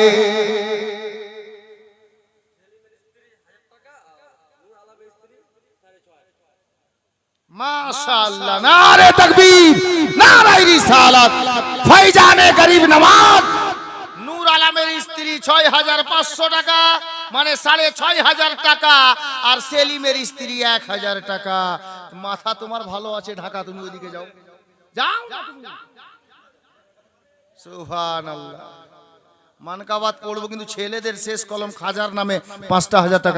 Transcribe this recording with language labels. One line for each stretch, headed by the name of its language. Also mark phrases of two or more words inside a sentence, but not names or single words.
Urdu: ماشاءاللہ، نعرۂ تکبیر، نعرۂ رسالت، فیضانِ غریب نواز
Bangla: নূর আলমের স্ত্রী 6500 টাকা, মানে 6500 টাকা, আর সেলিমের স্ত্রী 1000 টাকা। মাথা তোমার ভালো আছে, ঢাকা তুমি ওইদিকে যাও, যাও। সুবহানাল্লাহ। মানকাবাত পড়বো, কিন্তু ছেলেদের শেষ কলম খাজার নামে 5,000 টাকা।